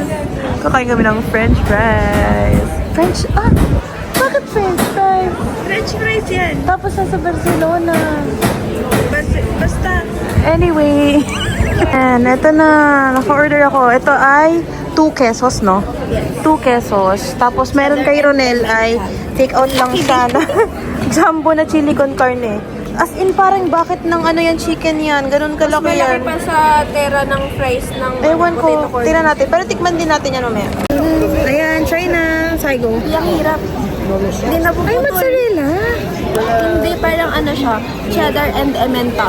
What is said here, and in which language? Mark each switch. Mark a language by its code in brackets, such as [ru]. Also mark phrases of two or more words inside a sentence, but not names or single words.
[tl] Kakain kami ng [en] french fries. [tl] Bakit [en] french fries? French fries [tl] yan. Tapos nasa Barcelona. Basta. Anyway. And ito na. Naka-order ako. Ito ay 2 pesos, no? 2 pesos. Tapos meron kay Ronel ay [en] take out [tl] lang siya na jumbo na chili con carne. [en] As in, [tl] parang bakit ng ano yan, chicken yan? Ganun kalaki yan. Malaki pa sa tera ng fries ng Ewan potato ko, corn. tira natin. Pero tikman din natin yan mamaya. Ayan, try na. Saigo. Ang hirap. Hindi na Ay, mozzarella. Hindi, parang ano siya, [en] cheddar and emmental.